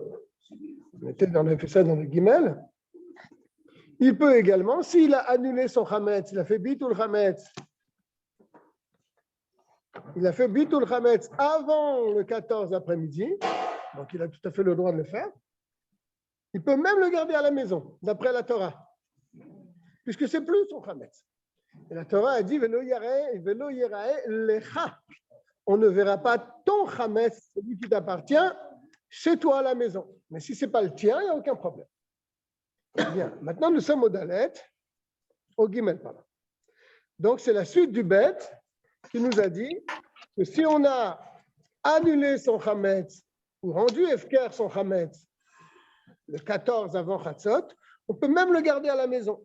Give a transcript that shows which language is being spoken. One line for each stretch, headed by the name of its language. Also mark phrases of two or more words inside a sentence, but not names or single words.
French: On a fait ça dans le Gimel. Il peut également, s'il a annulé son Hametz, il a fait
Hebrew: ביטול חמץ,
French: avant le 14 après-midi, donc il a tout à fait le droit de le faire, il peut même le garder à la maison, d'après la Torah, puisque c'est plus son Hametz. Et la Torah a dit
Hebrew: ולא יראה לך.
French: On ne verra pas ton Hametz, celui qui t'appartient, chez toi à la maison. Mais si ce n'est pas le tien, il n'y a aucun problème. Bien, maintenant nous sommes au Dalet, au Gimel, pardon. Donc c'est la suite du Bet qui nous a dit que si on a annulé son Hametz ou rendu Efker son Hametz le 14 avant Chatzot, on peut même le garder à la maison.